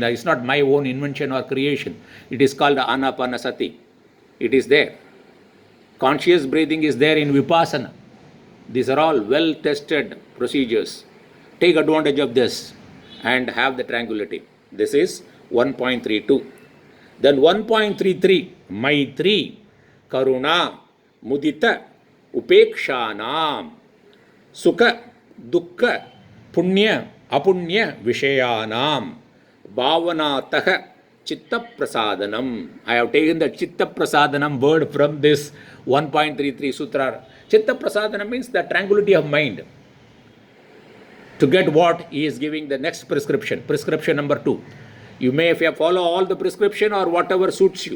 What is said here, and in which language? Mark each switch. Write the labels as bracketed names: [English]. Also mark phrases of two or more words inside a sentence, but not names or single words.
[English] It's not my own invention or creation. It is called Anapanasati. It is there. Conscious breathing is there in Vipassana. These are all well-tested procedures. Take advantage of this and have the tranquility. This is 1.32. Then 1.33, [Sanskrit] Maitri, Karuna, Mudita, Upekshanam, Sukha, Dukkha, Punya, Apunya, Vishayanam, Bhavanataha, Chitta Prasadanam. [English] I have taken the [Sanskrit] Chitta Prasadanam [English] word from this 1.33 Sutra. [Sanskrit] Chitta Prasadanam [English] means the tranquility of mind. To get what he is giving the next prescription, prescription number 2. You may follow all the prescription or whatever suits you.